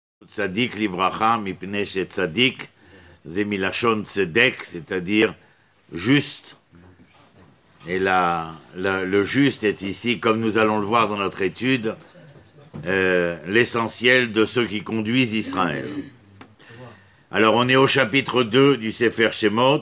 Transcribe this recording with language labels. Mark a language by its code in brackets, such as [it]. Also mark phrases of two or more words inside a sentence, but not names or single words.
[he] צדיק לברכה מפני שצדיק זה מלשון צדק, [fr] c'est-à-dire juste. Et le juste est ici, comme nous allons le voir dans notre étude, l'essentiel de ceux qui conduisent Israël. Alors on est au chapitre 2 du Sefer Shemot.